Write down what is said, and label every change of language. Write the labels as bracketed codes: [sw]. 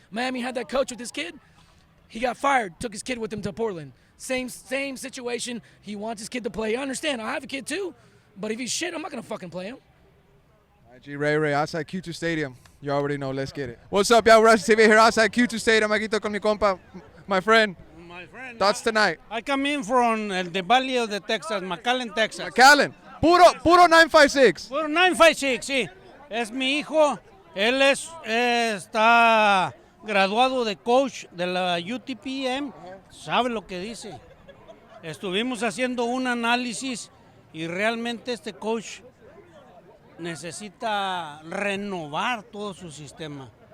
[en] Miami had that coach with his kid. He got fired, took his kid with him to Portland. Same situation. He wants his kid to play. I understand. I have a kid too. But if he's shit, I'm not going to fucking play him. IG Ray outside Q2 Stadium. You already know. Let's get it. What's up, y'all? We're TV here outside Q2 Stadium. [es] Aquí estoy con mi compa, [en] my friend. Thoughts tonight? I come in from the Valley of the Texas, McAllen, Texas. [es] McAllen. Puro 956. Puro 956, sí. Es mi hijo. Él está graduado de coach de la UTPM. Sabe lo que dice. Estuvimos haciendo un análisis y realmente este coach necesita renovar todo su sistema.